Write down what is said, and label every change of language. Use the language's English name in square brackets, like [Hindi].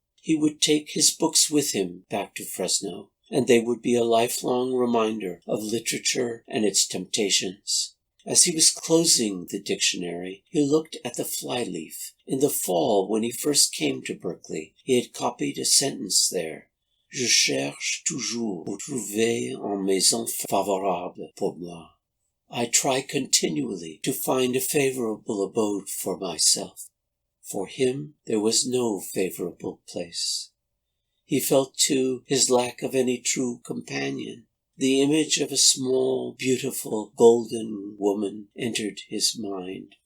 [English] He would take his books with him back to Fresno, and they would be a lifelong reminder of literature and its temptations. As he was closing the dictionary, he looked at the flyleaf. In the fall, when he first came to Berkeley, he had copied a sentence there. [French] Je cherche toujours pour trouver une maison favorable pour moi. [English] I try continually to find a favorable abode for myself. For him, there was no favorable place. He felt, too, his lack of any true companion. The image of a small, beautiful, golden woman entered his mind.